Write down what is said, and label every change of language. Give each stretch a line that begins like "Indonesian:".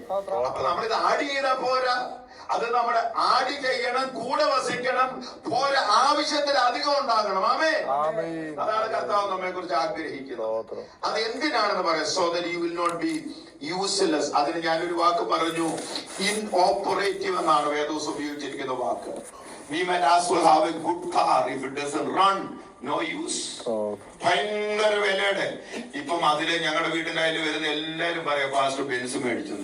Malayalam: അപ്പൊ നമ്മളിത് ആഡ് ചെയ്താൽ പോരാ, അത് നമ്മുടെ ആഡ് ചെയ്യണം, കൂടെ വസിക്കണം, പോരാ, ആവശ്യത്തിൽ അധികം ഉണ്ടാകണം. ആമേൻ. അതാണ് കർത്താവ് നമ്മെ കുറിച്ച് ആഗ്രഹിക്കുന്നത്. അത് എന്തിനാണെന്ന് പറയാം.
English: So that you will not be useless.
Malayalam: അതിന് ഞാനൊരു വാക്ക് പറഞ്ഞു, ഇൻഓപ്പറേറ്റീവ് എന്നാണ് വേദോസ് ഉപയോഗിച്ചിരിക്കുന്ന വാക്ക്.
English: We might as well have a good car. If it doesn't run, no use.
Malayalam: ഭയങ്കര വിലയുടെ. ഇപ്പം അതില് ഞങ്ങളുടെ വീടിന്റെ അതിൽ വരുന്ന എല്ലാരും പറയാം, പാസ്റ്റർ ബെൻസ് മേടിച്ചു.